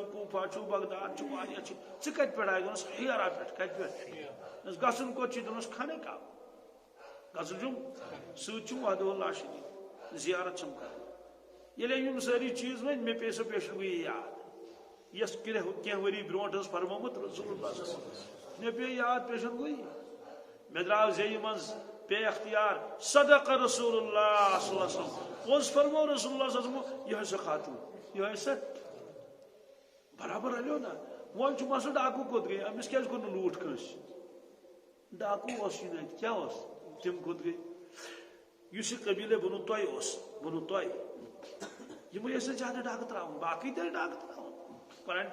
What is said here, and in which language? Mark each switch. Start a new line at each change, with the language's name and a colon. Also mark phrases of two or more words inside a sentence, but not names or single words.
Kashmiri: کوٗفا چھُ بغداد چھُ واریاہ چھِ ژٕ کتہِ پٮ۪ٹھ آیہِ دوٚپنَس ہیرا پٮ۪ٹھ کتہِ پٮ۪ٹھ دوٚپنَس گژھُن کوٚت چھُے دوٚپنَس خانہ کعبہ گژھُن چھُم سۭتۍ چھُم
Arabic: وحدہوٗ لا شریٖک
Kashmiri: زیارت چھم کرٕنۍ ییٚلہِ أمۍ یِم سٲری چیٖز ؤنۍ مےٚ پیٚیہِ سۄ پیشن گویی یاد یۄس کینٛہہ ؤری برونٛٹھ ٲس فرمومُت
Arabic: رسول اللہ صلی اللہ علیہ وسلم
Kashmiri: مےٚ پیٚیہِ یاد پیشن گویی مےٚ درٛاو زیٚیہِ منٛز پیٚیہِ اختیار صدق
Arabic: رسول اللہ صلی اللہ علیہ وسلم
Kashmiri: پوٚز فرمو
Arabic: رسول اللہ صلی اللہ علیہ وسلم
Kashmiri: یِہوٚے سۄ خاتوٗن یِہوٚے سۄ برابر رلیو نا وۄنۍ چھُ مسلہٕ ڈاکوٗ کوٚت گٔے أمِس کیٛازِ کوٚر نہٕ لوٗٹھ کٲنٛسہِ ڈاکوٗ اوس یہِ نہٕ کیٛاہ اوس تِم کوٚت گٔے یُس یہِ قبیٖلے بنوو تۄہہِ اوس بنوو تۄہہِ یِمے ٲسۍ نہٕ زیادٕ ڈاکہٕ ترٛاوان باقٕے تہِ ٲسۍ ڈاکہٕ ترٛاوان قرآنِ